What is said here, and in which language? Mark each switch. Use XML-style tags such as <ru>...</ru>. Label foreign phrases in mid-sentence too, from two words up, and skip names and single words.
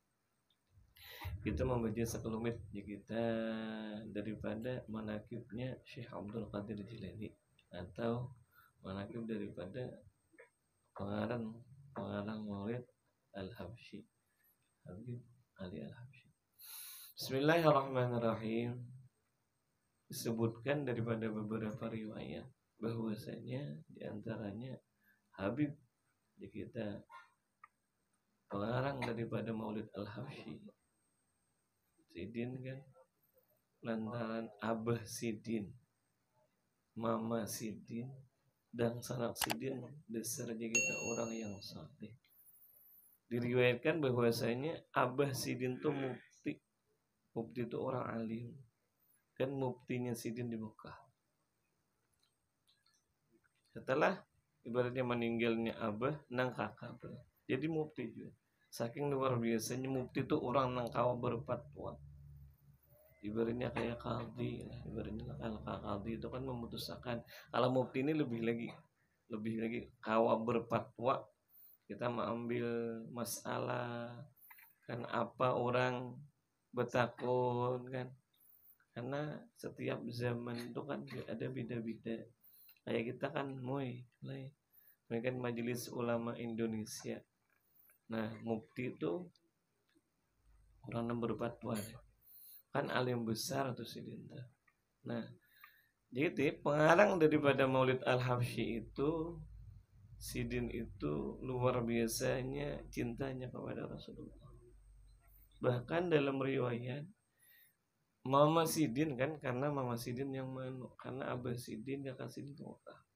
<id>Kita membaca sekelumit kita daripada manaqibnya Syekh Abdul Qadir Jilani atau manaqib daripada pengarang Maulid Al-Habsyi, Habib Ali Al-Habsyi. Bismillahirrahmanirrahim. Disebutkan daripada beberapa riwayat bahwasanya diantaranya Habib kita pengarang daripada Maulid Al-Habsyi Sidin kan, lantaran Abah Sidin, Mama Sidin, dan sanak Sidin dasar kita orang yang saleh. Diriwayatkan bahwasanya Abah Sidin itu mufti itu orang alim, kan muftinya Sidin di Mekah.</id> <bjn>Setelah ibaratnya meninggalnya Abah, nang kakak jadi mufti juga. Saking luar biasanya mufti itu orang nang kawa berfatwa.</bjn> <id>Ibaratnya kayak qadhi, ibaratnya kalau qadhi itu kan memutuskan.</id> <bjn>Kalau mufti ini lebih lagi kawa berfatwa.</bjn> <id>Kita mengambil masalah kan apa orang bertakun kan. Karena setiap zaman itu kan ada beda-beda. Kayak kita kan mereka Majelis Ulama Indonesia. Nah, mufti itu orang yang berfatwa kan alim besar atau Sidin. Nah, jadi pengarang daripada Maulid Al-Habsyi itu Sidin itu luar biasanya cintanya kepada Rasulullah. Bahkan dalam riwayat Mama Sidin kan, karena Mama Sidin yang karena Abah Sidin kakak Sidin itu Mekah.</id>